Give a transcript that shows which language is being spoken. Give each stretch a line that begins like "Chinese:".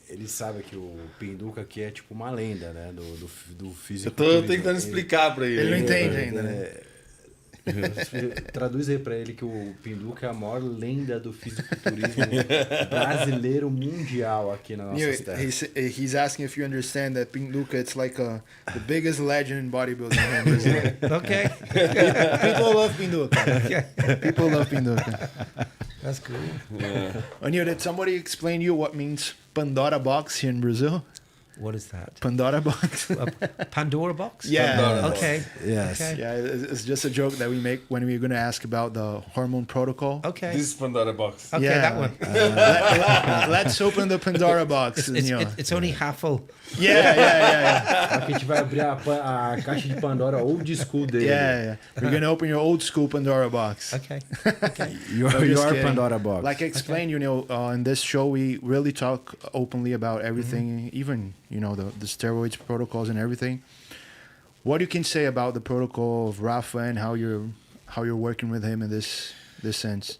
Portuguese: Ele sabe que o Pinduca aqui é tipo uma lenda, né? Do físico. Eu tô tentando explicar pra ele. Ele não entende ainda, né? Traduz aí pra ele que o Pinduca é a maior lenda do fisiculturismo brasileiro mundial aqui na nossa terra.
English: He's asking if you understand that Pinduca it's like the biggest legend in bodybuilding here in Brazil. Okay. People love Pinduca. People love Pinduca. That's cool. Anil, did somebody explain to you what means Pandora box here in Brazil? What is that? Pandora box? A Pandora box? Yeah. Pandora Okay. Yes. Okay. Yeah, it's just a joke that we make when we're going to ask about the hormone protocol. Okay. This is Pandora Box. Okay, Yeah. that one. Let's open the Pandora box. It's only half full. Yeah.
Portuguese: Aqui a gente vai abrir a caixa de Pandora old school dele.
English: Yeah. We're going to open your old school Pandora box. Okay. Your just kidding. Pandora box. Like I explained, in this show, we really talk openly about everything, even, the steroids protocols and everything. What you can say about the protocol of Rafa and how you're working with him in this sense?